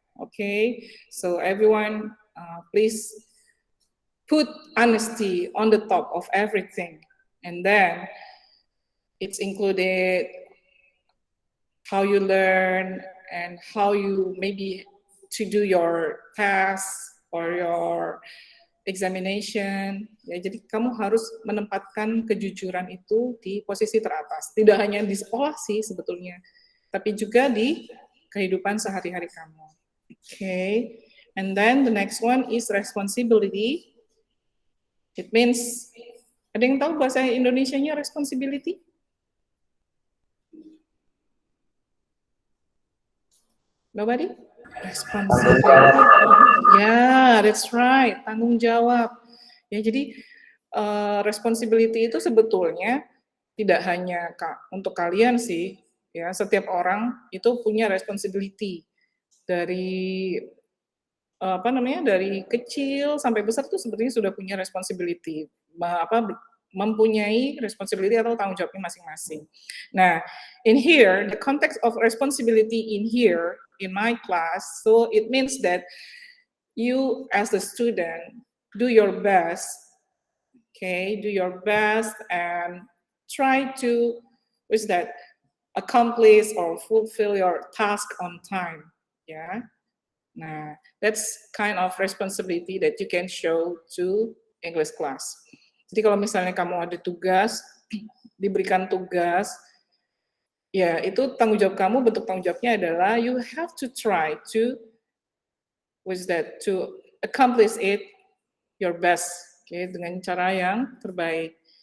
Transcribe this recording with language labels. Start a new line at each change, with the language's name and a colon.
English: Okay, so everyone, please put honesty on the top of everything, and then it's included how you learn and how you maybe to do your tasks or your examination.
Indonesian: Ya, jadi kamu harus menempatkan kejujuran itu di posisi teratas. Tidak hanya di sekolah sih sebetulnya, tapi juga di kehidupan sehari-hari kamu. Okay.
English: And then the next one is responsibility. It means,
Indonesian: ada yang tahu bahasa Indonesianya responsibility?
English: Nobody? Responsibility. Yeah, that's right.
Indonesian: Tanggung jawab. Ya, jadi responsibility itu sebetulnya tidak hanya untuk kalian sih. Ya, setiap orang itu punya responsibility dari dari kecil sampai besar tuh sebetulnya sudah punya responsibility. Mempunyai responsibility atau tanggung jawabnya masing-masing.
English: Nah, in here, the context of responsibility in here, in my class, so it means that you as a student, do your best, okay, do your best and try to, accomplish or fulfill your task on time, yeah. Nah, that's kind of responsibility that you can show to English class.
Indonesian: Jadi kalau misalnya kamu ada tugas, diberikan tugas, ya itu tanggung jawab kamu, bentuk tanggung jawabnya adalah
English: you have to try to, to accomplish it your best,
Indonesian: okay, dengan cara yang terbaik.